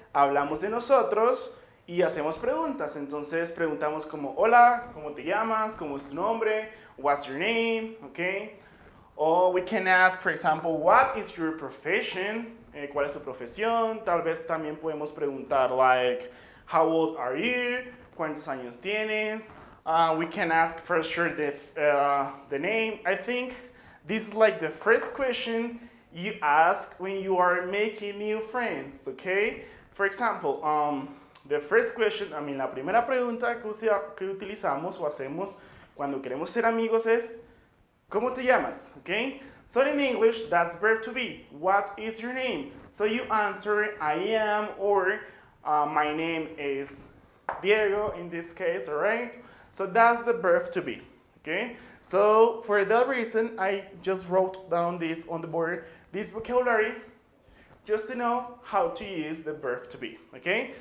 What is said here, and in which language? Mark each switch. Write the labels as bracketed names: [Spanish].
[Spanish] hablamos de nosotros y hacemos preguntas. Entonces preguntamos como, hola, ¿cómo te llamas? ¿Cómo es tu nombre? [English] What's your name? Okay. Or we can ask, for example, what is your profession? [Spanish] ¿Cuál es su profesión? Tal vez también podemos preguntar, [English] like, how old are you? [Spanish] ¿Cuántos años tienes? [English] We can ask for sure the name. I think this is like the first question you ask when you are making new friends, okay? For example, the first question, [Spanish] la primera pregunta que utilizamos o hacemos cuando queremos ser amigos es, ¿cómo te llamas? [English] Okay? So in English, that's verb to be. What is your name? So you answer, I am, or my name is Diego in this case, alright? So that's the verb to be, okay? So for that reason, I just wrote down this on the board, this vocabulary, just to know how to use the verb to be, okay?